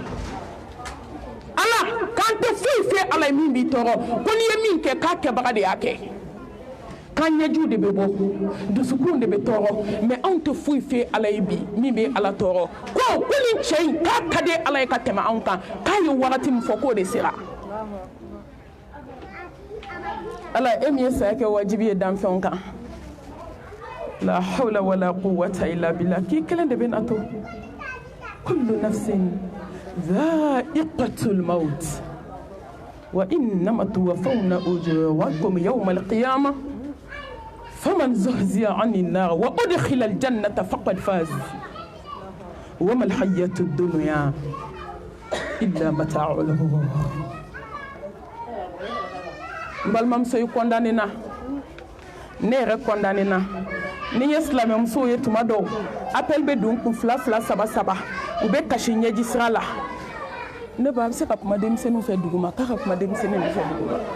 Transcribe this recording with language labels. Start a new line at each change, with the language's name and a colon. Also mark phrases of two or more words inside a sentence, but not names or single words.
Bambara: ala k'an tɛ foyi fɛ ala ye min b'i tɔɔrɔ ko n'i ye min kɛ k'a kɛbaga de y'a kɛ kan ɲɛjuw de bɛ bɔ dusukun de bɛ tɔɔrɔ mais anw tɛ foyi fɛ ala ye bi min bɛ ala tɔɔrɔ ko nin cɛ in k'a ka di ala ye ka tɛmɛ anw kan k'a ye wagati min fɔ k'o de sera ala e min ye saya kɛ wajibi ye danfɛnw kan
Arabic: لا حول ولا قوة إلا بالله
Bambara: k'i kelen de bɛ na to
Arabic: كل نفس ذائقة الموت وإنما توفون أجوركم يوم القيامة فمن زهزي عن النار وأدخل الجنة فقد فاز وما الحياة الدنيا إلا متاع الغرور
Bambara: balimamuso yi condamné na ne yɛrɛ condamné na ni ye silamɛmusow ye tuma dɔw appel bɛ don kun 2 2 3 3 u bɛ kasi ɲɛji sira la ne ba a bɛ se ka kuma denmisɛnninw fɛ duguma k'a ka kuma denmisɛnninw fɛ duguma